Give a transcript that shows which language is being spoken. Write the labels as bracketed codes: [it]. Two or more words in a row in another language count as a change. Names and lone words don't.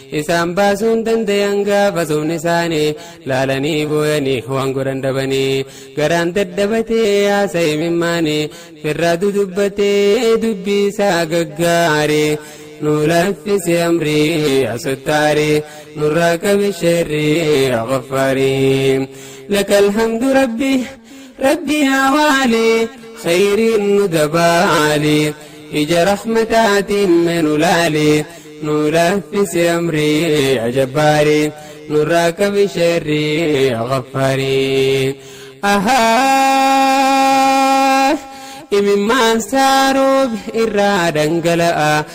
[om] Isaan baasuun dandayan gaafa sumni isaanii laalanii booyanii waan godhan dhabanii. Garaan dadhabatee yaasa himimmaanii firraa dudubbatee dubbii isaa gaggaarii. Nu laffisi amrii, yaa sottaari. Nurraa qabi sharrii, yaa ghaffaarii. [ar] لك الحمد ربي، ربي يا والي. [om] خير nu dabaali. Ija rahmataatiin mee nu laali. Nu laffisi amrii, yaa jabbaari. Nurraa qabi sharrii, yaa ghaffaarii. Ahaa, imimmaan isaa roobi irraa dhangala'a.